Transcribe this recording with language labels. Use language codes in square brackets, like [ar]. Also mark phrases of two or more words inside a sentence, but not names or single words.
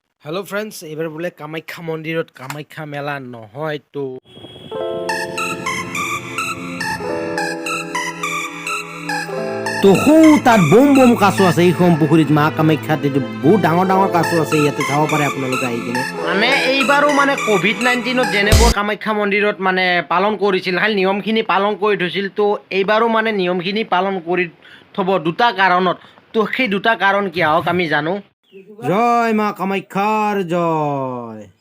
[en] Hello friends [as] এবাৰ বোলে কামাখ্যা মন্দিৰত কামাখ্যা মেলা নহয় तो তাত বম বম কাছো আছে এইখন পুখুৰীত মা কামাখ্যাত বহুত ডাঙৰ ডাঙৰ কাছো আছে ইয়াতে যাব পাৰে আপোনালোকে আহি কিনে মানে এইবাৰো মানে কোভিড-19ত যেনেকৈ কামাখ্যা মন্দিৰত মানে পালন কৰিছিল খালি নিয়মখিনি পালন কৰি থৈছিল তো এইবাৰো মানে নিয়মখিনি পালন কৰি থব দুটা কাৰণত তো সেই দুটা কাৰণ কি আহক আমি জানো জয় মা কামাখ্যাৰ জয়